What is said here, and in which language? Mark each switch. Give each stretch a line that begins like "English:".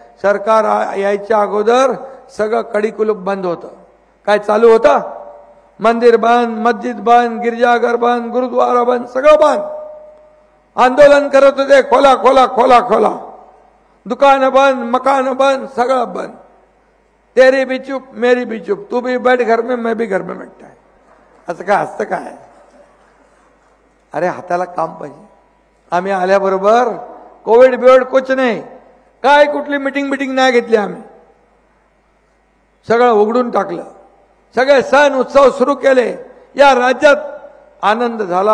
Marathi: सरकार यायच्या अगोदर सगळं कडिकुलूप बंद होतं. काय चालू होतं? मंदिर बंद, मस्जिद बंद, गिरजाघर बंद, गुरुद्वारा बंद, सगळं बंद. आंदोलन करत होते खोला. दुकान बंद, मकान बंद, सगळं बंद.
Hindi: तेरी भी चुप मेरी भी चुप, तू भी बैठ घर में मैं भी घर में बैठता है.
Marathi: असं काय असतं काय? अरे हाताला काम पाहिजे. आम्ही आल्याबरोबर कोविड बिविड कुछ नाही. काय कुठली मिटिंग नाही घेतली. आम्ही सगळं उघडून टाकलं. सगळे सण उत्सव सुरू केले. या राज्यात आनंद झाला.